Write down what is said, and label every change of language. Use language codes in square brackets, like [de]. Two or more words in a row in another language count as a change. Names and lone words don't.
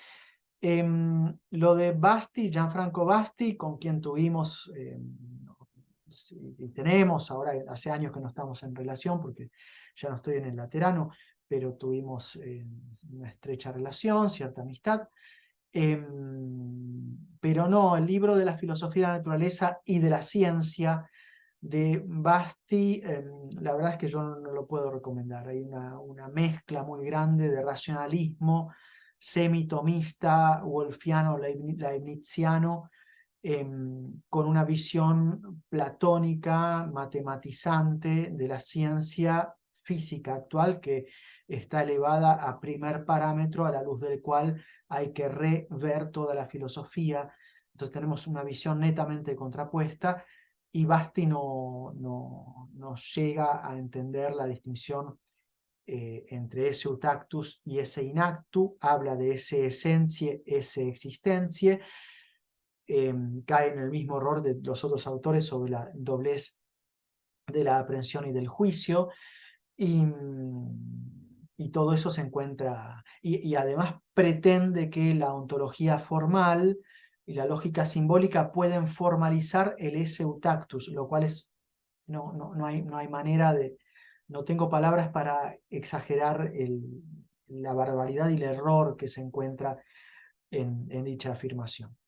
[es] Lo de Basti, Gianfranco Basti, con quien tuvimos y tenemos, ahora hace años que no estamos en relación porque ya no estoy en el Laterano, pero tuvimos una estrecha relación, cierta amistad. Pero no, el libro de la filosofía de la naturaleza y de la ciencia de Basti, la verdad es que yo no lo puedo recomendar. Hay una mezcla muy grande de racionalismo semitomista, wolfiano, leibniziano, con una visión platónica, matematizante de la ciencia física actual que está elevada a primer parámetro a la luz del cual hay que rever toda la filosofía. Entonces tenemos una visión netamente contrapuesta y Basti no llega a entender la distinción entre [la] esse utactus [es] y [la] esse inactu, [es] habla de [la] esse essentie, esse existentie, [es] cae en el mismo error de los otros autores sobre la doblez de la aprehensión y del juicio, y todo eso se encuentra, y además pretende que la ontología formal y la lógica simbólica pueden formalizar el [la] esse utactus, [es] lo cual es, no hay manera de, no tengo palabras para exagerar la barbaridad y el error que se encuentra en dicha afirmación.